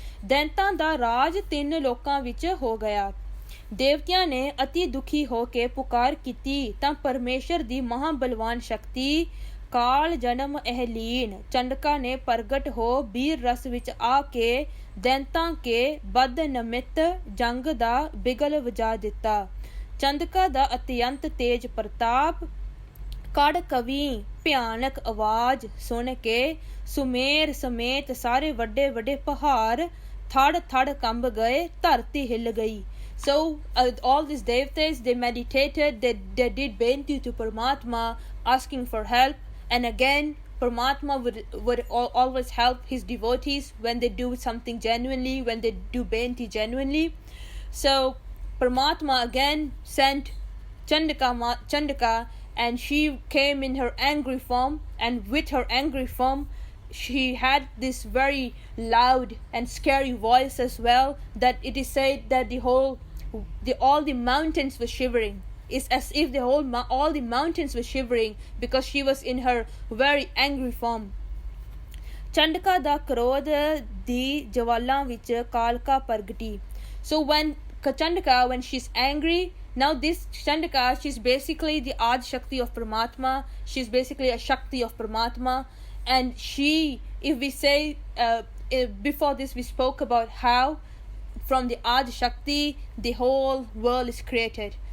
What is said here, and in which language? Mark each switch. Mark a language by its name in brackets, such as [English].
[Punjabi] ਦੈਂਤਾਂ ਦਾ ਰਾਜ 3 ਲੋਕਾਂ ਵਿੱਚ ਹੋ ਗਿਆ. ਦੇਵਤਿਆਂ ਨੇ ਅਤੀ ਦੁਖੀ ਹੋ ਕੇ ਪੁਕਾਰ ਕੀਤੀ ਤਾਂ ਪਰਮੇਸ਼ਰ ਦੀ ਮਹਾਬਲਵਾਨ ਸ਼ਕਤੀ ਕਾਲ ਜਨਮ ਅਹਲੀਨ ਚੰਡਕਾ ਨੇ ਪ੍ਰਗਟ ਹੋ ਵੀਰ ਰਸ ਵਿੱਚ ਆ ਕੇ ਦੈਂਤਾਂ ਕੇ ਬਦ ਨਮਿਤ ਜੰਗ ਦਾ ਬਿਗਲ ਵਜਾ ਦਿੱਤਾ. ਚੰਦਕਾ ਦਾ ਅਤਿਅੰਤ ਤੇਜ ਪ੍ਰਤਾਪ ਕੜ ਕਵੀ ਭਿਆਨਕ ਆਵਾਜ਼ ਸੁਣ ਕੇ ਸੁਮੇਰ ਸਮੇਤ ਸਾਰੇ ਵੱਡੇ ਵੱਡੇ ਪਹਾੜ ਥੜ ਥੜ ਕੰਬ ਗਏ, ਧਰਤੀ ਹਿੱਲ ਗਈ. [English] So all these devatas, they meditated, they did benti to Paramatma asking for help, and again Paramatma would always help his devotees when they do something genuinely, when they do benti genuinely. So Paramatma again sent Chandaka and she came in her angry form, and with her angry form she had this very loud and scary voice as well, that it is said that all the mountains were shivering. It's as if all the mountains were shivering because she was in her very angry form. [Punjabi] ਚੰਡਕਾ ਦਾ ਕ੍ਰੋਧ ਦੀ ਜਵਾਲਾਂ ਵਿੱਚ ਕਾਲਕਾ ਪ੍ਰਗਟੀ. [English] So when Chandaka, when she's angry, now this Chandaka, she's basically the Adi Shakti of Paramatma. She's basically a Shakti of Paramatma. And she, if we say, before this we spoke about how from the Adi Shakti the whole world is created.